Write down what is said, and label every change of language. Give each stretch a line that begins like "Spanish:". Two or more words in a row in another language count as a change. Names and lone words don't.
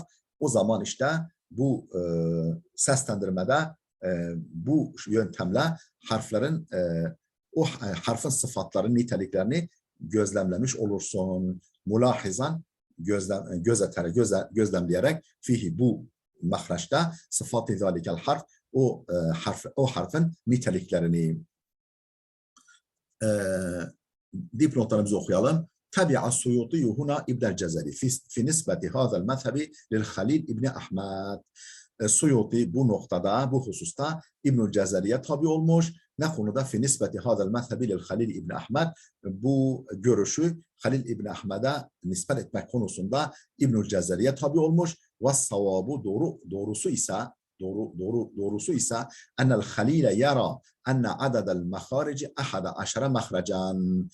Turkish: O zaman işte bu seslendirmede bu yöntemle harflerin o harfin sıfatlarını, niteliklerini gözlemlemiş olursun. Mulahizan gözlemleyerek fihi bu mahraçta
Arabic: صفات ذلك الحرف
Turkish: o harfin niteliklerini dipnotlarımızı okuyalım.
Arabic: تبع السيوطي هنا ابن الجزري في نسبة هذا المذهب للخليل ابن أحمد.
Turkish: Suyuti bu noktada, bu hususta İbnül Cezeri'ye tabi olmuş. Ne konuda?
Arabic: في نسبة هذا المذهب لل
Turkish: Halil İbni Ahmed. Bu görüşü Halil İbni Ahmed'e nispet etmek konusunda İbnül Cezeri'ye tabi olmuş.
Arabic: والصواب
Turkish: doğrusu ise
Arabic: أن الخليل يرى أن عدد المخارج أحد عشر مخرجا.